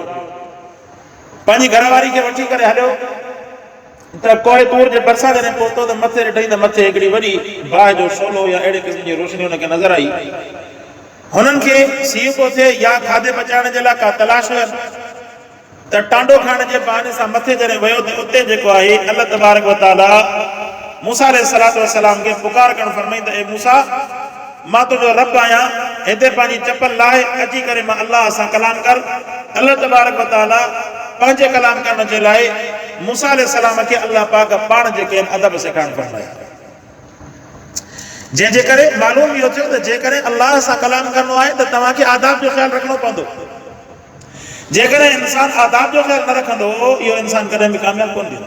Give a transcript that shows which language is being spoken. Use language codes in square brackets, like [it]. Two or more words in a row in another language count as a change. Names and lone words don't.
[sd] पंहिंजी घरवारी खे वठी करे हलियो त कोहे तूर जे भरिसां जॾहिं पहुतो त मथे ॾिठई त मथे हिकिड़ी वॾी बाहि जो शोलो या अहिड़े क़िस्म जी रोशनी हुनखे नज़र आई। हुननि खे सीउ पियो थिए या खाधे पचाइण जे लाइ का तलाश हुयसि त टांडो खाइण जे बहाने सां मथे जॾहिं वियो त उते जेको आहे [ar] الله تبارك وتعالى [sd] मूसा अलैहिस्सलाम के पुकार करण फरमाईंदा ए मूसा मां तुझो रब आहियां, हिते पंहिंजी चप्पल लाहे अची करे मां अल्लाह सां कलाम कर। [ar] الله تبارك وتعالى [sd] पंहिंजे कलाम करण जे लाइ मूसा अलैहिस्सलाम खे अल्लाह पाक पाण जेके अदब सेखारण फरमाया। जंहिंजे करे मालूम इहो थियो त जेकॾहिं अल्लाह सां कलाम करणो आहे त तव्हांखे आदाब जो ख़्यालु रखणो पवंदो। जेकॾहिं इंसान आदाब जो ख़्यालु न रखंदो इहो इंसान कॾहिं बि कामयाब कोन थींदो।